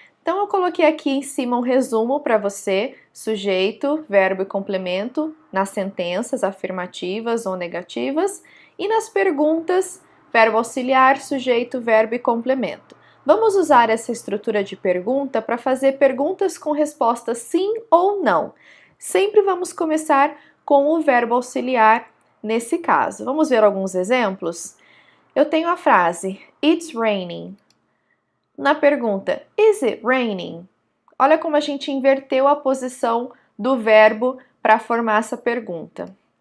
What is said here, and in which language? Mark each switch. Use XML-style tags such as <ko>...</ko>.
<pt>Então, eu coloquei aqui em cima um resumo para você, sujeito, verbo e complemento, nas sentenças afirmativas ou negativas, e nas perguntas, verbo auxiliar, sujeito, verbo e complemento. Vamos usar essa estrutura de pergunta para fazer perguntas com resposta sim ou não. Sempre vamos começar com o verbo auxiliar nesse caso. Vamos ver alguns exemplos? Eu tenho a frase</pt> <en>It's raining.</en> <pt>Na pergunta,</pt> <en>is it raining?</en> <pt>Olha como a gente inverteu a posição do verbo para formar essa pergunta.</pt>